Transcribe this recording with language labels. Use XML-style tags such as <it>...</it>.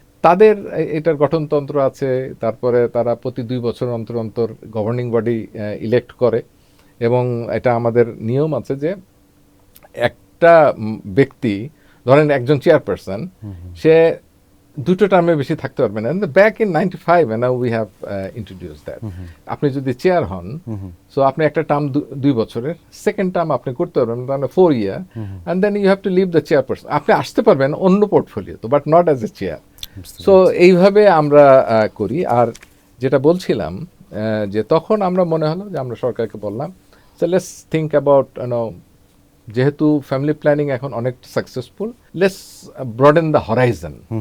<bn>তাদের এটার গঠনতন্ত্র আছে, তারপরে তারা প্রতি 2 বছর অন্তর অন্তর গভর্নিং বডি ইলেক্ট করে, এবং এটা আমাদের নিয়ম আছে যে একটা ব্যক্তি, ধরেন একজন চেয়ারপারসন, সে 2টো টার্মে বেশি থাকতে পারবে না।</bn> <en>Back in 95 and now we have introduced that.</en> <bn>আপনি যদি চেয়ার হন, সো আপনি একটা টার্ম 2 বছরের, সেকেন্ড টার্ম আপনি করতে পারবেন মানে 4 year,</bn> <en>and then you have to leave the chairperson.</en> <bn>আপনি আসতে পারবেন অন্য পোর্টফোলিও তো,</bn> <en>But not as a chair.</en> <bn>So এইভাবে আমরা করি। আর যেটা বলছিলাম যে তখন আমরা মনে হলো যে আমরা সরকারকে বললাম</bn> <en>so let's think about</en> <bn>যেহেতু ফ্যামিলি প্ল্যানিং এখন অনেক successful,</bn> <en>Let's broaden the horizon.</en>